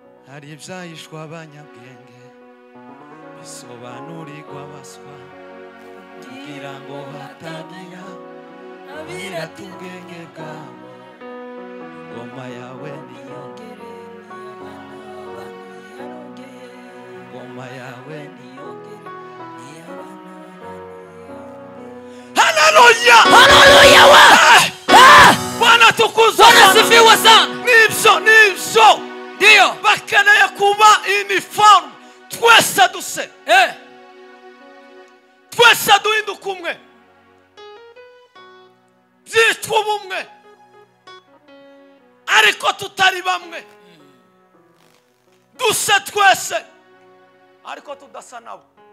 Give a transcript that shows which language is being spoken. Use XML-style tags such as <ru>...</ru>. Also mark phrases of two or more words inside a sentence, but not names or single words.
<rw>hari ibyahishwa abanyabwenge bisobanurirwa abaswa kugira ngo hatagira abirata ubwenge bwabo. Ingoma yawe niyongere, ingoma yawe niyongere.</rw> <sw>Haleluya, haleluya wa Bwana tukuzwe, Bwana sifiwe sana.</sw> <rw>Nibyo ndio bakeneye kuba uniform, twese duse twese duhinduka umwe, byitwa ubumwe ariko tutari bamwe, duse twese ariko tudasa nabo.</rw>